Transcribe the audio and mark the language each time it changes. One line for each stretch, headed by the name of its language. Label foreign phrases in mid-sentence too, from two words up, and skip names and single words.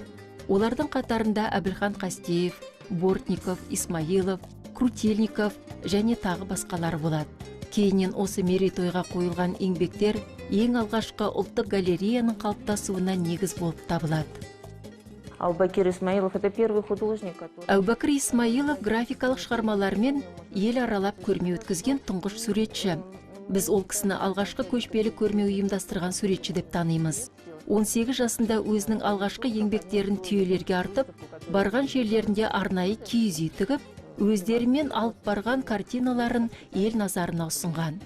Kazakh: Олардың қатарында Әбілхан Қастеев, Бортников, Исмаилов, Крутельников және тағы басқалар болады. Кейіннен осы мерейтойға қойылған еңбектер ең алғашқы ұлттық галереяның қалыптасуына негіз болып табылады.
Russian: Аубакир Исмаилов — это первый художник, который...
Kazakh: Әубәкір Исмаилов графикалық шығармалармен ел аралап көрме өткізген тұңғыш суретші. Біз ол кісіні алғашқы көшпелі көрме ұйымдастырған суретші деп танимыз. 18 жасында өзінің алғашқы еңбектерін түйелерге артып, барған жерлерінде арнайы киіз үй тігіп, өздерімен алып барған картиналарын ел назарына ұсынған.